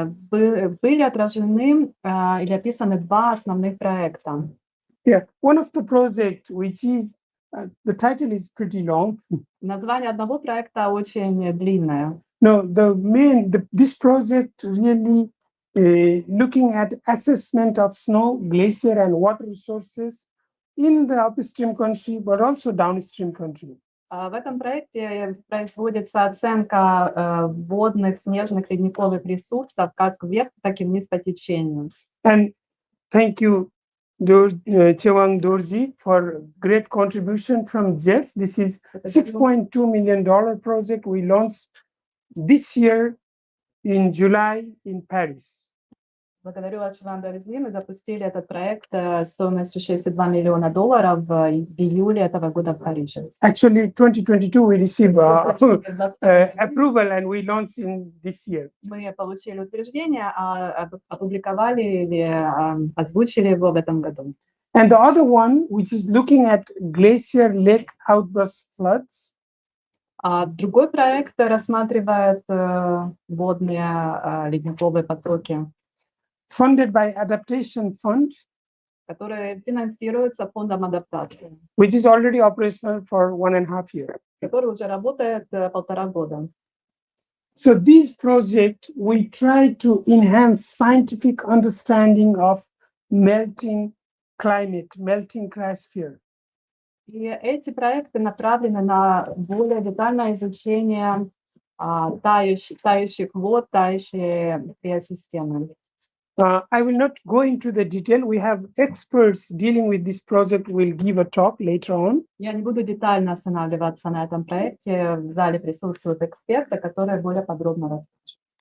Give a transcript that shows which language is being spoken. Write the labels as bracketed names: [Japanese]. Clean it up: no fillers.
[Russian] Были отражены или описаны два основных проекта. [English] Yeah, one of the project which is the title is pretty long. [Russian] Название одного проекта очень длинное. [English] No, this project really looking at assessment of snow, glacier, and water resources in the upstream country, but also downstream country. [Russian] В этом проекте производится оценка водных снежных ледниковых ресурсов как вверх, так и вниз по течению. [English] And thank you, Chewang Dorji, for great contribution from Jeff. This is $6.2 million project we launched this year in July in Paris. [Russian] Благодарю вас, Чуван Дорзи. Мы запустили этот проект стоимостью $62 миллиона в июле этого года в Париже. [English] Actually, 2022 we received approval and we launched in this year. [Russian] Мы получили утверждение, опубликовали или озвучили его в этом году. [English] And the other one, which is looking at glacier lake outburst floods. [Russian] Другой проект рассматривает водные ледниковые потоки, [English] Funded by Adaptation Fund, [Russian] которые финансируются фондом адаптации, [English] which is already operational for 1.5 years. [Russian] который уже работает 1,5 года. [English] So this project, we try to enhance scientific understanding of melting climate, melting cryosphere. [Russian] И эти проекты направлены на более детальное изучение тающих вод, тающей криосистемы. [English] I will not go into the detail. We have experts dealing with this project will give a talk later on. [Russian] Я не буду детально останавливаться на этом проекте. В зале присутствуют эксперты, которые более подробно расскажут.